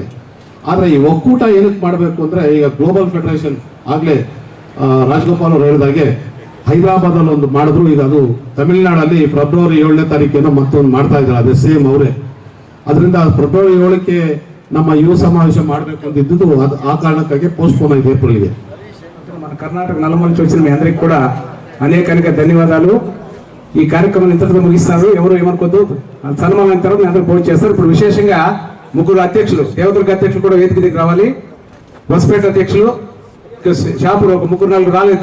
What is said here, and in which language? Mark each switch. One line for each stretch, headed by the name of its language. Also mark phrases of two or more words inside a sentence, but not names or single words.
Kannada: ಆದರೆ ಈ ಒಕ್ಕೂಟ ಏನಕ್ಕೆ ಮಾಡಬೇಕು ಅಂದರೆ ಈಗ
English: global federation
Kannada: ಆಗಲೇ ರಾಜಗೋಪಾಲ್ ಅವರು ಹೇಳಿದಾಗೆ ಹೈದರಾಬಾದಲ್ಲಿ ಒಂದು ಮಾಡಿದ್ರು. ಈಗ ಅದು ತಮಿಳುನಾಡಲ್ಲಿ ಫೆಬ್ರವರಿ 7ನೇ ತಾರೀಕೇನೋ ಮತ್ತೊಂದು ಮಾಡ್ತಾ ಇದ್ದಾರೆ, ಅದೇ ಸೇಮ್ ಅವರೇ. ಅದರಿಂದ ಫೆಬ್ರವರಿ 7ಕ್ಕೆ ನಮ್ಮ ಯುವ ಸಮಾವೇಶ ಮಾಡಬೇಕು ಅಂತ ಇದ್ದಿದ್ದು ಆ ಕಾರಣಕ್ಕಾಗಿ ಪೋಸ್ಟ್ಪೋನ್ ಆಗಿದೆ ಏಪ್ರಿಲ್ಗೆ.
Telugu: మన కర్ణాటక నల్లమల్లి వచ్చిన మీ అందరికి కూడా అనేక ధన్యవాదాలు. ఈ కార్యక్రమం ఇంతటితో ముగిస్తారు. ఎవరు ఏమనుకోద్దు, సన్మానం తర్వాత మీ అందరూ భోజనం చేస్తారు. ఇప్పుడు విశేషంగా 3 అధ్యక్షులు, దేవదుర్గ అధ్యక్షులు కూడా వేదిక దగ్గర రావాలి. బస్పేట అధ్యక్షులు, షాపులో ఒక 3-4 రాలేదు.